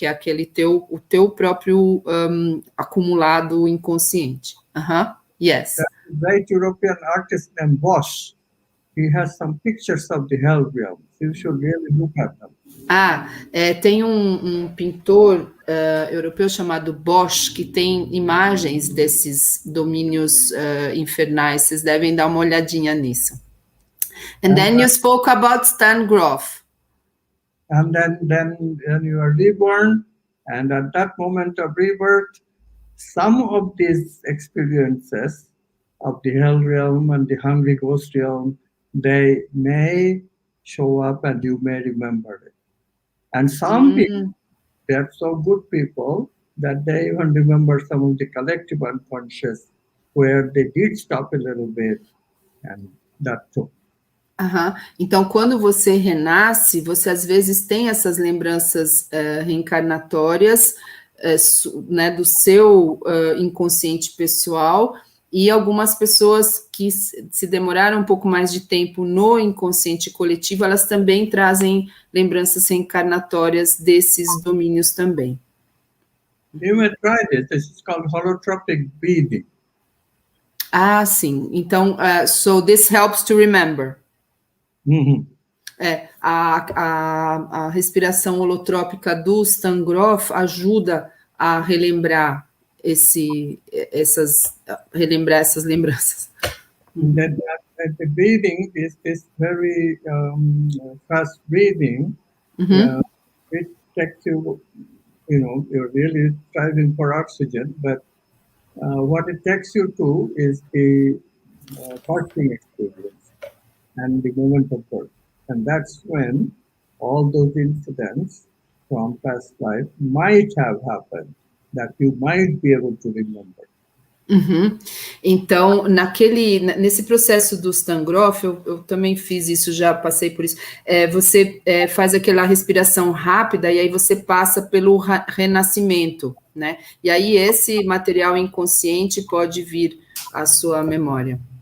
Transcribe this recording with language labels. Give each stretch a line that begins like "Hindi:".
Portuguese: Que é o teu próprio acumulado inconsciente.
English: Yes. The great European artist named Bosch, he has some pictures of the hell realms. You should really look at them.
Portuguese: Tem um pintor europeu chamado Bosch que tem imagens desses domínios infernais. Vocês devem dar uma olhadinha nisso.
English: And then you spoke about Stan Grof. And then you are reborn, and at that moment of rebirth, some of these experiences of the hell realm and the hungry ghost realm, they may show up and you may remember it. And some people, they are so good people that they even remember some of the collective unconscious where they did stop a little bit, and that too.
Portuguese: Então, quando você renasce, você às vezes tem essas lembranças reencarnatórias, né, do seu inconsciente pessoal, e algumas pessoas que se demoraram um pouco mais de tempo no inconsciente coletivo, elas também trazem lembranças reencarnatórias desses domínios também.
English: You may try this. This is called holotropic breathing.
Portuguese: Sim.
English: Então, so this helps to remember.
Portuguese: A respiração holotrópica do Stan Grof ajuda a relembrar essas lembranças.
English: The breathing is this very fast breathing. It takes you, you're really striving for oxygen, but what it takes you to is the fasting experience and the moment of birth. And that's when all those incidents from past life might have happened, that you might be able to remember.
Portuguese: Então, nesse processo do Stan Grof, eu também fiz isso, já passei por isso, você faz aquela respiração rápida e aí você passa pelo renascimento, né? E aí esse material inconsciente pode vir à sua memória.